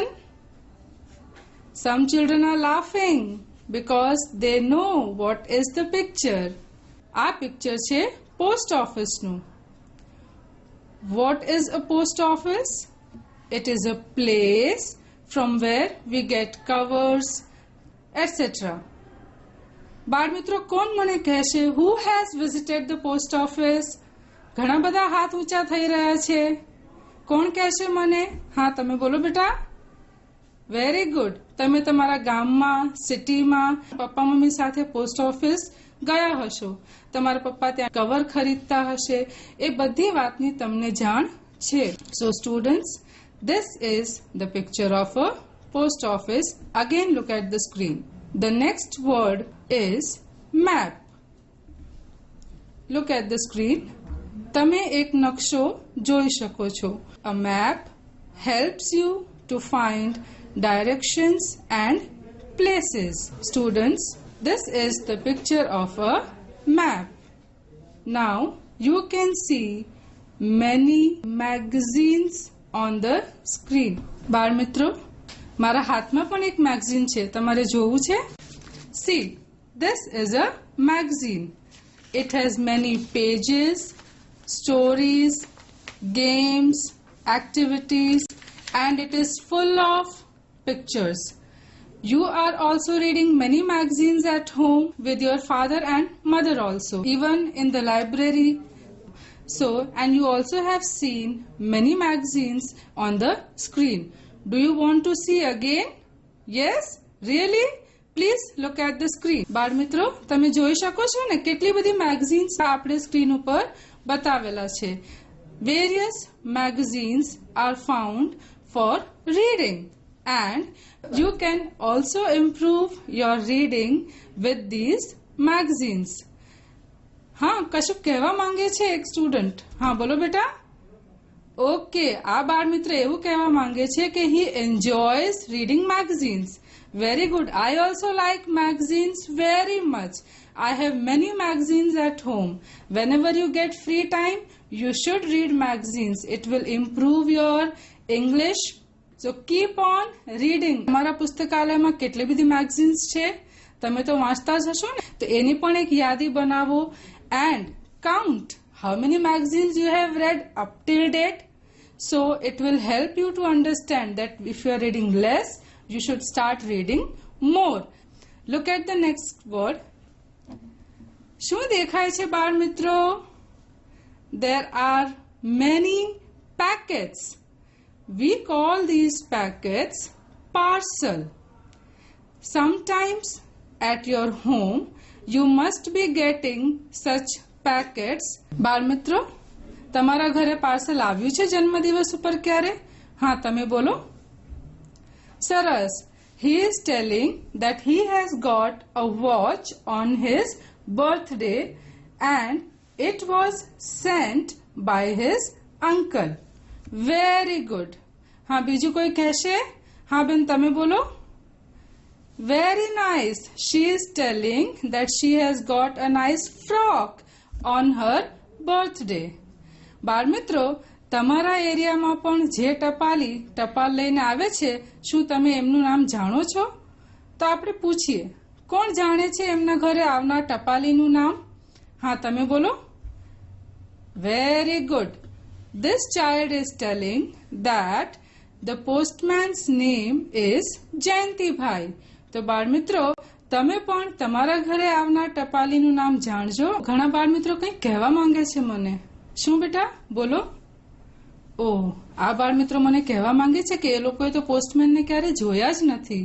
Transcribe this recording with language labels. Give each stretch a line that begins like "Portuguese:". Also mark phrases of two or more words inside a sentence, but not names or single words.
English: Some children are laughing because they know what is the picture.
Gujarati: આ picture છે
English: post office
Gujarati: નું.
English: What is a post office? It is a place from where we get covers, etc.
Gujarati: બાળ મિત્રો કોણ મને કહેશે
English: who has visited the post office?
Gujarati: ઘણા બધા હાથ ઊંચા થઈ રહ્યા છે. કોણ કહેશે મને? હા, તમે બોલો બેટા.
English: very good.
Gujarati: તમે તમારા ગામમાં, સિટીમાં પપ્પા મમ્મી સાથે પોસ્ટ ઓફિસ ગયા હશો. તમારા પપ્પા ત્યાં કવર ખરીદતા હશે. એ બધી વાતની તમને જાણ છે.
English: so students, this is the picture of a post office. Again look at the screen. The next word is map. Look at the screen.
Gujarati: તમે એક નકશો જોઈ શકો છો.
English: A map helps you to find directions and places. Students, this is the picture of a map. Now you can see many magazines on the screen.
Gujarati: બાળ મિત્રો, મારા હાથમાં પણ એક મેગઝીન છે. તમારે જોવું છે?
English: See, this is a magazine. It has many pages, stories, games, activities, and it is full of pictures. You are also reading many magazines at home with your father and mother also, even in the library. So, and you also have seen many magazines on the screen. Do you want to see again? Yes? Really? Please look at the screen.
Gujarati: બાળ મિત્રો, તમે જોઈ શકો છો ને કેટલી બધી મેગઝીન્સ આપણે સ્ક્રીન ઉપર બતાવેલા છે.
English: Various magazines are found for reading, and you can also improve your reading with these magazines.
Gujarati: હા, કશું કહેવા માંગે છે એક સ્ટુડન્ટ. હા, બોલો બેટા. ઓકે, આ બાળ મિત્ર એવું કહેવા માંગે છે કે
English: he enjoys reading magazines. Very good. I also like magazines very much. I have many magazines at home. Whenever you get free time, you should read magazines. It will improve your English. So keep on reading.
Gujarati: તમારા પુસ્તકાલયમાં કેટલી બધી મેગઝીન્સ છે? તમે તો વાંચતા જ હશો ને, તો એની પણ એક યાદી બનાવો
English: and count how many magazines you have read up till date. So it will help you to understand that if you are reading less, you should start reading more. Look at the next word.
Gujarati: શું દેખાય છે બાળ મિત્રો?
English: There are many packets. We call these packets parcel. Sometimes at your home you must be getting such packets.
Gujarati: બાળ મિત્રો, તમારા ઘરે પાર્સલ આવ્યું છે જન્મદિવસ ઉપર ક્યારે? હા, તમે બોલો. સરસ.
English: He is telling that he has got a watch on his birthday and it was sent by his uncle. Very good.
Gujarati: હા, બીજું કોઈ કહેશે? હા બેન, તમે બોલો.
English: Very nice. She is telling that she has got a nice frock on her birthday.
Gujarati: બાળ મિત્રો, તમારા એરિયામાં પણ જે ટપાલ લઈને આવે છે, શું તમે એમનું નામ જાણો છો? તો આપણે પૂછીએ, કોણ જાણે છે એમના ઘરે આવનાર ટપાલીનું નામ? હા, તમે બોલો. Very good.
English: This child is telling that the postman's name is જયંતિભાઈ.
Gujarati: તો બાળ મિત્રો, તમે પણ તમારા ઘરે આવનાર ટપાલીનું નામ જાણજો. ઘણા બાળ મિત્રો કંઈક કહેવા માંગે છે મને. શું બેટા? બોલો. ઓ, આ બાળ મિત્રો મને કહેવા માંગે છે કે એ લોકોએ તો પોસ્ટમેનને ક્યારે જોયા જ નથી.